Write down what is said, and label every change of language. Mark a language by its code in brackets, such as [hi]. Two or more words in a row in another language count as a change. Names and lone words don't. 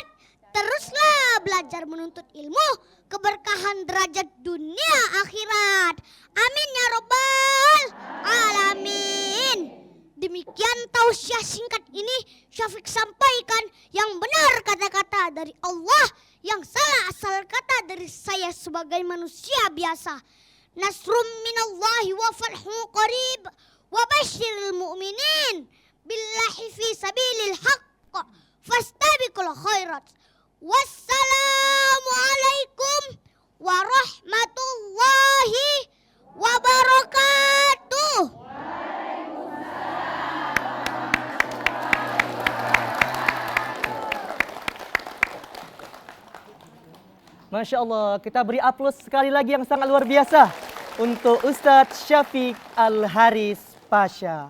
[id] Teruslah belajar menuntut ilmu. Keberkahan derajat dunia akhirat. [ar] آمين يا رب العالمين. [id] Demikian tausiah singkat ini Syafiq sampaikan. Yang benar kata-kata dari Allah, yang salah asal kata dari saya sebagai manusia biasa. [ar] نصر من الله وفتح قريب وبشر المؤمنين بالله في سبيل الحق فاستبقوا الخيرات. والسلام عليكم ورحمة الله وبركاته. ما شاء الله, [id] kita beri aplaus sekali lagi yang sangat luar biasa untuk Ustadz Syafiq Al-Haris Pasha.